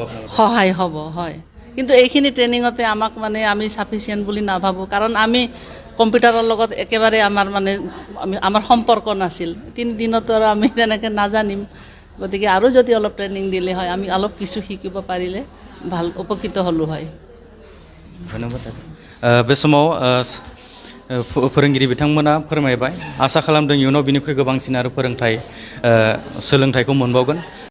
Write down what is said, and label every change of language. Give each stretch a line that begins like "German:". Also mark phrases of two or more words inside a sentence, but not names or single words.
Assamese: সহায় হ'ব হয় কিন্তু এইখিনি ট্ৰেইনিঙতে আমাক মানে আমি সাফিচিয়েণ্ট বুলি নাভাবোঁ কাৰণ আমি কম্পিউটাৰৰ লগত একেবাৰে আমাৰ সম্পৰ্ক নাছিল 3 দিনতো আৰু আমি তেনেকৈ নাজানিম গতিকে আৰু যদি অলপ ট্ৰেইনিং দিলে হয় আমি অলপ কিছু শিকিব পাৰিলে ভাল উপকৃত হ'লো হয়
Bodo: ধন্যবাদ बे समाव फोरोंगिरि बिथांमोना फोरमायबाय आसा खालामदों इयुनाव बिनिख्रुइ गोबांसिन आरो सोलोंथाइखौ मोनबावगोन